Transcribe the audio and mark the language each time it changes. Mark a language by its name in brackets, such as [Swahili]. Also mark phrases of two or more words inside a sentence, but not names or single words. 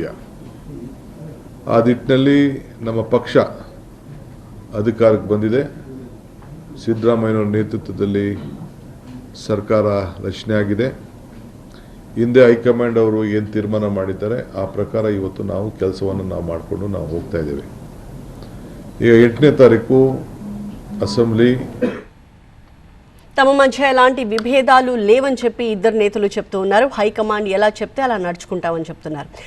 [Kannada] ಆ ನಿಟ್ಟಿನಲ್ಲಿ ನಮ್ಮ ಪಕ್ಷ ಅಧಿಕಾರಕ್ಕೆ ಬಂದಿದೆ. ಸಿದ್ದರಾಮಯ್ಯನವರ ನೇತೃತ್ವದಲ್ಲಿ ಸರ್ಕಾರ ರಚನೆ ಆಗಿದೆ. ಹಿಂದೆ ಹೈಕಮಾಂಡ್ ಅವರು ಏನು ತೀರ್ಮಾನ ಮಾಡಿದ್ದಾರೆ ಆ ಪ್ರಕಾರ ಇವತ್ತು ನಾವು ಕೆಲಸವನ್ನು ಮಾಡಿಕೊಂಡು ನಾವು ಹೋಗ್ತಾ ಇದ್ದೇವೆ. ಈಗ 8ನೇ ತಾರೀಕು అసెంబ్లీ [Telugu] తమ మధ్య ఎలాంటి విభేదాలు లేవని చెప్పి ఇద్దరు నేతలు చెప్తూ ఉన్నారు. హైకమాండ్ ఎలా చెప్తే అలా నడుచుకుంటామని చెప్తున్నారు.